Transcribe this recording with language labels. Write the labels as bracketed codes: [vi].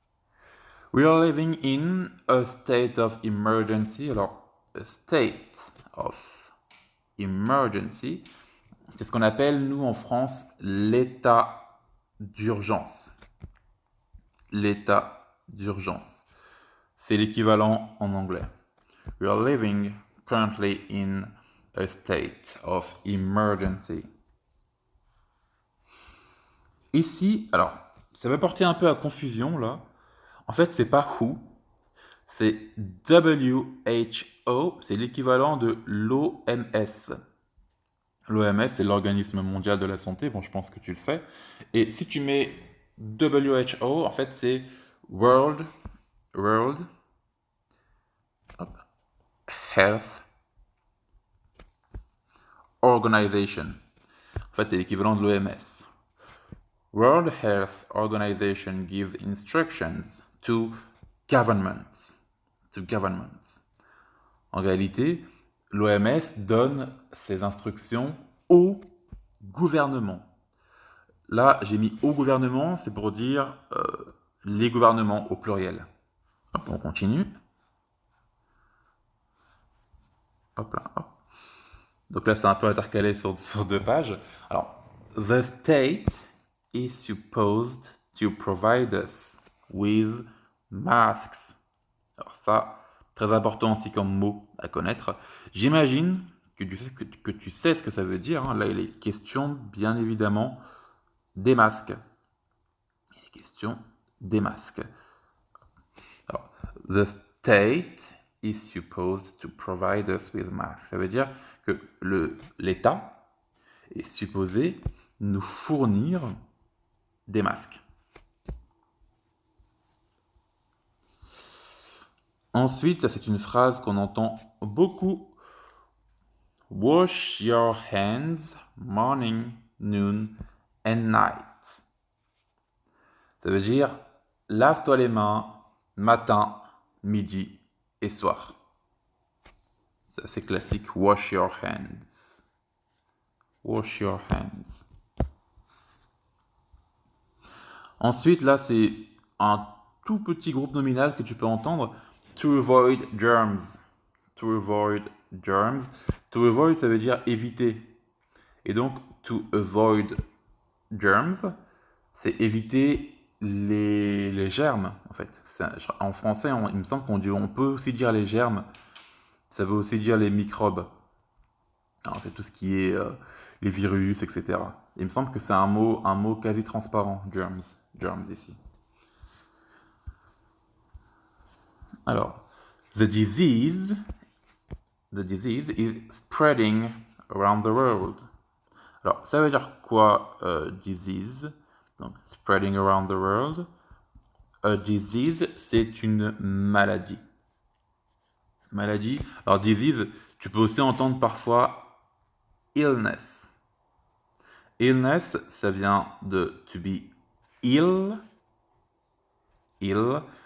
[en] « We are living in a state of emergency ». [fr] Alors, [en] a state of emergency, [fr] c'est ce qu'on appelle, nous, en France, l'état d'urgence. L'état d'urgence. C'est l'équivalent en anglais. [en] We are living currently in a state of emergency. [fr] Ici, alors, ça va porter un peu à confusion là. En fait, c'est pas WHO, c'est WHO, c'est l'équivalent de l'OMS. L'OMS, c'est l'Organisme mondial de la santé, bon, je pense que tu le sais. Et si tu mets WHO, en fait, c'est World Health Organization. En fait, c'est l'équivalent de l'OMS. [en] World Health Organization gives instructions to governments. [fr] En réalité, l'OMS donne ses instructions au gouvernement. Là, j'ai mis au gouvernement, c'est pour dire les gouvernements au pluriel. Hop, on continue. Hop là, hop. Donc là, c'est un peu intercalé sur 2 pages. [en] Alors, the state is supposed to provide us with masks. [fr] Alors ça, très important aussi comme mot à connaître. J'imagine que tu sais ce que ça veut dire. Hein. Là, il est question, bien évidemment, des masques. Il est question des masques. [en] Alors, the state is supposed to provide us with masks. [fr] Ça veut dire que l'État est supposé nous fournir des masques. Ensuite, c'est une phrase qu'on entend beaucoup. [en] Wash your hands morning, noon and night. [fr] Ça veut dire lave-toi les mains matin, midi et soir. C'est assez classique. [en] Wash your hands. Wash your hands. [fr] Ensuite, là, c'est un tout petit groupe nominal que tu peux entendre. [en] To avoid germs. To avoid germs. [fr] To avoid, ça veut dire éviter. Et donc, [en] to avoid germs, [fr] c'est éviter les germes, en fait. En français, il me semble on peut aussi dire les germes. Ça veut aussi dire les microbes. Alors, c'est tout ce qui est les virus, etc. Il me semble que c'est un mot quasi transparent, germs ici. [en] Alors, the disease is spreading around the world. [fr] Alors, ça veut dire quoi, disease? [en] Donc, spreading around the world. [fr] A disease, c'est une maladie. Maladie. Alors, disease, tu peux aussi entendre parfois illness. [en] Illness, [fr] ça vient de [en] to be ill. Ill.